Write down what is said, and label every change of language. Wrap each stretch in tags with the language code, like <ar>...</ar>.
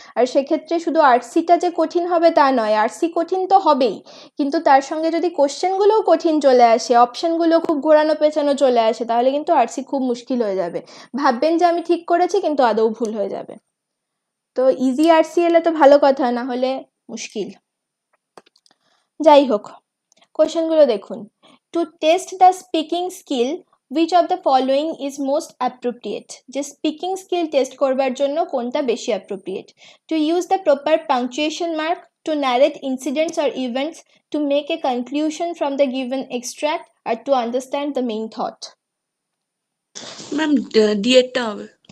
<bn>আর সেক্ষেত্রে শুধু আরসিটা যে কঠিন হবে তা নয়, আরসি কঠিন তো হবেই, কিন্তু তার সঙ্গে যদি কোশ্চেনগুলোও কঠিন চলে আসে, অপশানগুলো খুব ঘোরানো পেঁচানো চলে আসে, তাহলে কিন্তু আরসি খুব মুশকিল হয়ে যাবে। ভাববেন যে আমি ঠিক করেছি, কিন্তু আদৌ ভুল হয়ে যাবে। তো ইজি আরসি এলে তো ভালো কথা, না হলে মুশকিল। যাই হোক, কোশ্চেনগুলো দেখুন।</bn> <en>To test the speaking skill, which of the following is most appropriate?</en> <bn>যে স্পিকিং স্কিল টেস্ট করবার জন্য কোনটা বেশি appropriate?</bn> <en>To use the proper punctuation mark, to narrate incidents or events, to make a conclusion from the given extract, আর to understand the main thought.</en> <bn>Ma'am ডিএডটা হবে।</bn>